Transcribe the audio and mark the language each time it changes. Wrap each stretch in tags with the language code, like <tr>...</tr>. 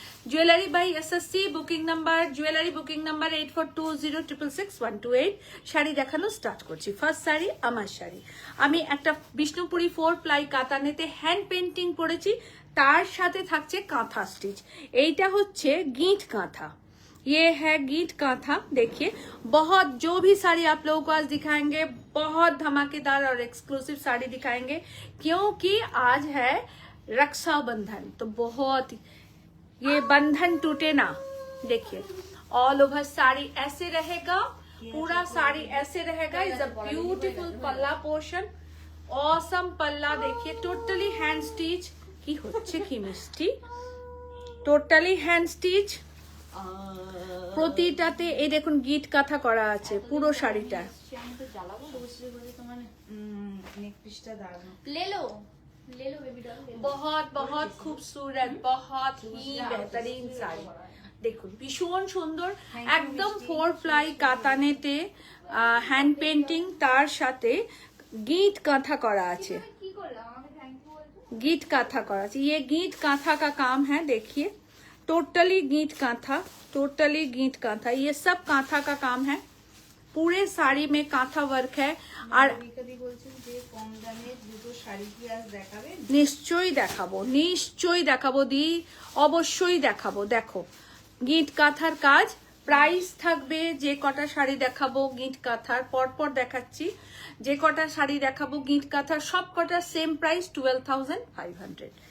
<bn>Jewellery by SSC booking number, jewellery booking number 8420666128। Sari দেখানো start করছি। First sari আমার শাড়ি, আমি একটা বিষ্ণুপুরি 4 প্লাই কাতানেতে হ্যান্ড পেন্টিং করেছি, তার সাথে থাকছে কাঁথা স্টিচ। এইটা হচ্ছে গিঁট কাঁথা,</bn> <hi>ये है गीट कांथा। देखिए बहुत, जो भी साड़ी आप लोगों को आज दिखाएंगे बहुत धमाकेदार और एक्सक्लूसिव साड़ी दिखाएंगे, क्योंकि आज है रक्षाबंधन, तो बहुत ये बंधन टूटे ना। देखिए ऑल ओवर साड़ी ऐसे रहेगा, पूरा साड़ी ऐसे रहेगा।</hi> <en>Is a beautiful palla portion, awesome palla.</en> <hi>देखिए टोटली हैंड स्टिच की</hi> <bn>হচ্ছে কি মিষ্টি, টোটালি হ্যান্ড স্টিচ। প্রতিটাতে এই দেখুন গিট কাঁথা করা আছে পুরো শাড়িটা। আমি তো জ্বালাবো। শুভশ্রী বলে তোমার নেক পিসটা দারুণ।</bn> <hi>ले लो बेबी डॉल, ले लो। बहुत बहुत खूबसूरत, बहुत ही बेहतरीन শাড়ি।</hi> <bn>দেখুন ভীষণ সুন্দর, একদম 4 প্লাই কাতানেতে হ্যান্ড পেন্টিং, তার সাথে গিট কাঁথা করা আছে। কি করলাম, আমাকে থ্যাংক ইউ বলছো?</bn> <hi>गीट कांथा करा चाहिए, ये गीट कांथा का काम है। देखिए totally git kantha, totally git kantha, ये सब कांथा का काम है। पूरे साड़ी में कांथा वर्क है।</hi> <bn>আর কবি বলছেন যে কম দামের দুটো শাড়ি কি আজ দেখাবেন? নিশ্চয়ই দেখাবো, নিশ্চয়ই দেখাবো দি, অবশ্যই দেখাবো। দেখো গিট কাঁথার কাজ, প্রাইস থাকবে, যে কটা শাড়ি দেখাবো গিট কাঁথার পরপর দেখাচ্ছি, যে কটা শাড়ি দেখাবো গিট কাঁথার সব কটা সেম প্রাইস 12,500।</bn>